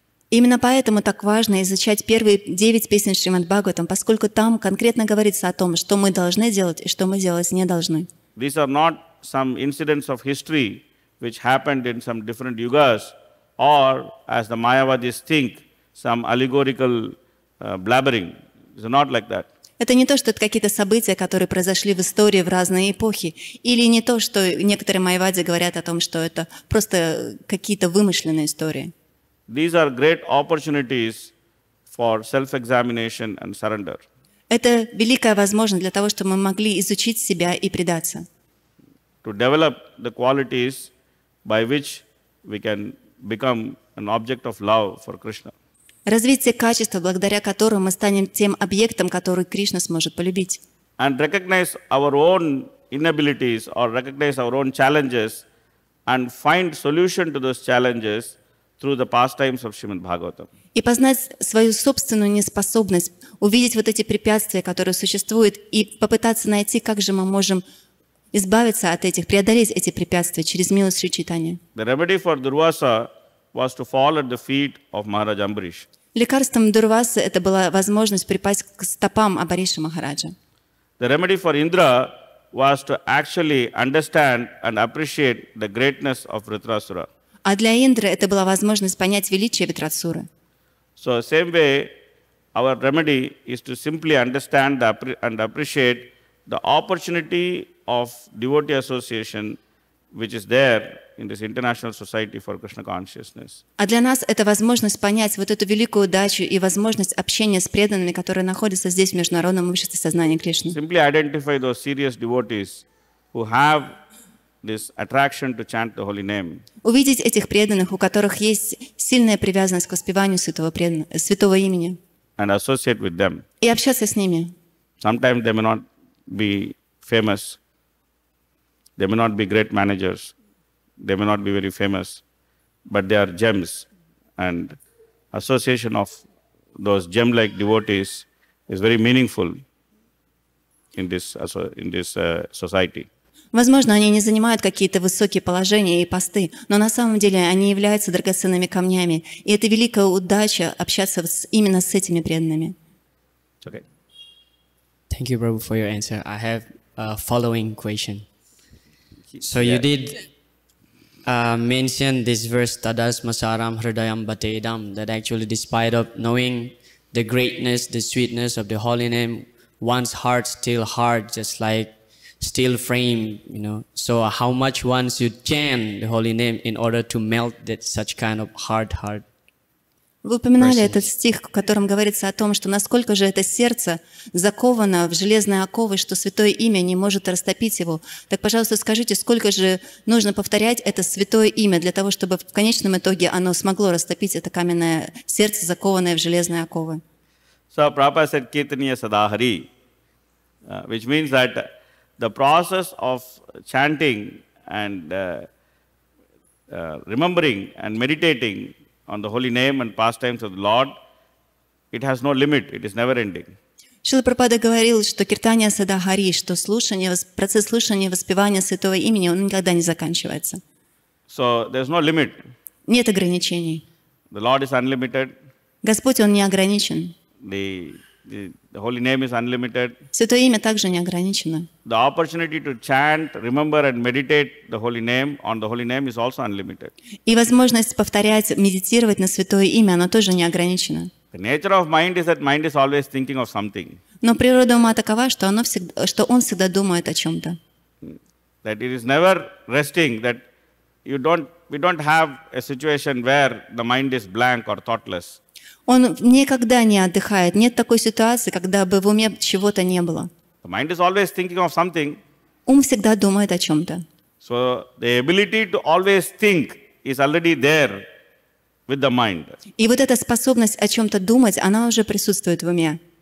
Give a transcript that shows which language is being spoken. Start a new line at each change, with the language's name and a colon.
Russian: Именно поэтому так важно изучать первые 9 песен Шримад Бхагаватам, поскольку там конкретно говорится о том, что мы должны делать и что мы делать не должны.
English: These are not some incidents of history which happened in some different yugas, or, as the Mayavadis think, some allegorical blabbering. It's not like that.
Russian: Это не то, что это какие-то события, которые произошли в истории в разные эпохи, или не то, что некоторые майявади говорят о том, что это просто какие-то вымышленные истории.
English: These are great opportunities for self-examination and surrender.
Russian: Это великая возможность для того, чтобы мы могли изучить себя и предаться.
English: To develop the qualities by which we can become an object of love for Krishna.
Russian: Развить те качества, благодаря которым мы станем тем объектом, который Кришна сможет полюбить.
English: And recognize our own inabilities or recognize our own challenges and find solution to those challenges through the pastimes of Shrimad Bhagavatam.
Russian: И познать свою собственную неспособность, увидеть вот эти препятствия, которые существуют, и попытаться найти, как же мы можем избавиться от этих, преодолеть эти препятствия через милость Шри Чайтаньи.
English: The remedy for Durvasa was to fall at the feet of Maharaj Ambarish.
Russian: Лекарством Дурвасы это была возможность припасть к стопам Амбариша Махараджа.
English: The remedy for Indra was to actually understand and appreciate the greatness of Vritrasura.
Russian: А для Индры это была возможность понять величие Вритрасуры.
English: So same way, our remedy is to simply understand and appreciate the opportunity of devotee association which is there in this international society for Krishna consciousness.
Russian: А для нас это возможность понять вот эту великую удачу и возможность общения с преданными, которые находятся здесь в международном обществе сознания Кришны.
English: Simply identify those serious devotees who have this attraction to chant the holy name.
Russian: Увидеть этих преданных, у которых есть сильная привязанность к воспеванию святого имени.
English: And associate with them.
Russian: И общаться с ними.
English: Sometimes they may not be famous. They may not be great managers. They may not be very famous. But they are gems. And association of those gem-like devotees is very meaningful in this society.
Russian: Возможно, они не занимают какие-то высокие положения и посты, но на самом деле они являются драгоценными камнями. И это великая удача общаться именно с этими преданными.
English: Okay. Thank you, Prabhu, for your answer. I have a following question. So you did mention this verse,
Sanskrit: Tadas Masaram Hridayam Bhatedam,
English: that actually despite of knowing the greatness, the sweetness of the holy name, one's heart still hard, just like steel frame, you know. So how much one should chant the holy name in order to melt that such kind of hard heart?
Russian: Вы упоминали этот стих, в котором говорится о том, что насколько же это сердце заковано в железные оковы, что святое имя не может растопить его. Так, пожалуйста, скажите, сколько же нужно повторять это святое имя для того, чтобы в конечном итоге оно смогло растопить это каменное сердце, закованное в железные оковы?
English: So Prabhupada said Caitanya-charitamrita, which means that the process of chanting and remembering and meditating on the holy name and pastimes of the Lord, it has no limit, it is never ending.
Russian: Шрила Прабхупада говорил, что Киртанья-чаритамрита, что процесс слушания и воспевания святого имени, он никогда не заканчивается.
English: So there is no limit.
Russian: Нет ограничений.
English: The Lord is unlimited.
Russian: Господь, Он не ограничен.
English: The holy name is unlimited.
Russian: Святое имя также не ограничено.
English: The opportunity to chant, remember and meditate the holy name on the holy name is also unlimited.
Russian: И возможность повторять, медитировать на святое имя, оно тоже не ограничено.
English: The nature of mind is that mind is always thinking of something.
Russian: Но природа ума такова, что он всегда думает о чем-то.
English: That it is never resting, that we don't have a situation where the mind is blank or thoughtless.
Russian: Он никогда не отдыхает. Нет такой ситуации, когда бы в уме чего-то не было.
English: The mind is always thinking of something.
Russian: Ум всегда думает о чем-то.
English: So the ability to always think is already there with the mind.
Russian: И вот эта способность о чем-то думать, она уже присутствует в уме.